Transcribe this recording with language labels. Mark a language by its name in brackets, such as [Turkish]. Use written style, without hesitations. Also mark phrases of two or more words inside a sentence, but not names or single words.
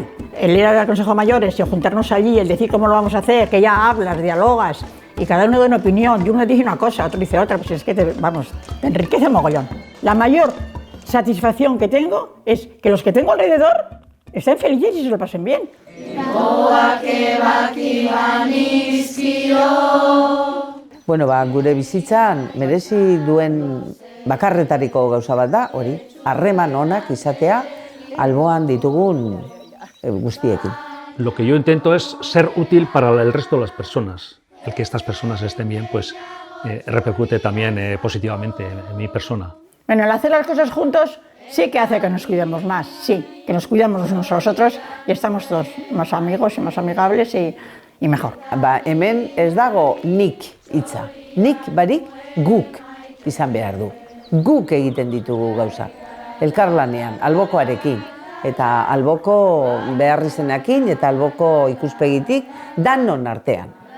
[Spanish] El ir al Consejo de Mayores y juntarnos allí, el decir cómo lo vamos a hacer, que ya hablas, dialogas y cada uno da una opinión y uno dice una cosa, otro dice otra, pues es que te enriquece mogollón. La mayor satisfacción que tengo es que los que tengo alrededor estén felices y se lo pasen bien. [Basque] Bueno, gure bizitzan merezi duen bakarretariko gauza bat da, hori, harreman onak izatea alboan ditugun guztiekin. [Spanish] Lo que yo intento es ser útil para el resto de las personas. El que estas personas estén bien, pues repercute también positivamente en mi persona. Bueno, el hacer las cosas juntos sí que hace que nos cuidemos más, sí, que nos cuidamos los unos a los otros y estamos todos más amigos y más amigables y mejor. [Basque] Hemen ez dago nik hitza, nik barik guk izan behar du. Guk egiten ditugu gauza, elkarlanean, albokoarekin, eta alboko beharrizenekin eta alboko ikuspegitik danon artean.